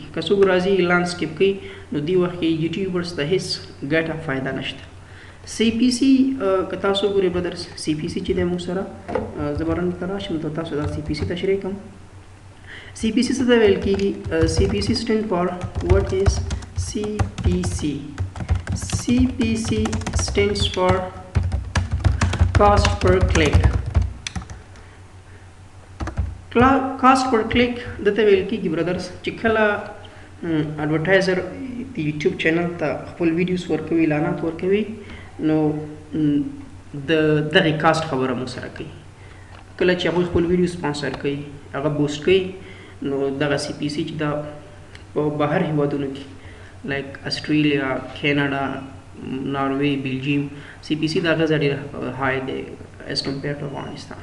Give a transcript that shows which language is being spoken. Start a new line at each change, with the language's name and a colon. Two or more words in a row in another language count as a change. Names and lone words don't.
Pashto: که څوک راځي اعلان سکیپ کوي نو دې وخت کې یوټیوبرز ته هیڅ ګټه فایده نشته. سی پی سی که تاسو ګورئ برادرز سی پی سی چې دی موږ سره زه به رن ته راشم ته تاسو دا سی پی سی تشریح کوم. سی پی سی څه ته ویل کېږي؟ سی پی سی
English: stand for what is
Pashto: سی پی سی.
English: CPC stands for cost per click. Cost per click
Pashto: دته ویل کېږي برادرز چې کله اډورټایزر د یوټیوب چینل ته خپل ویډیوز ورکوي اعلانات ورکوي نو د دغې کاسټ خبره موږ سره کوي. کله چې هغوی خپل ویډیو سپانسر کوي هغه بوسټ کوي نو دغه سی پی سی چې دا په بهر هیوادونو کې لایک استرالیا، کینیډا، ناروے، بلجیم سی پی سی دا هغه ځای ډېر های دی
English: as compared to
Pashto: افغانستان.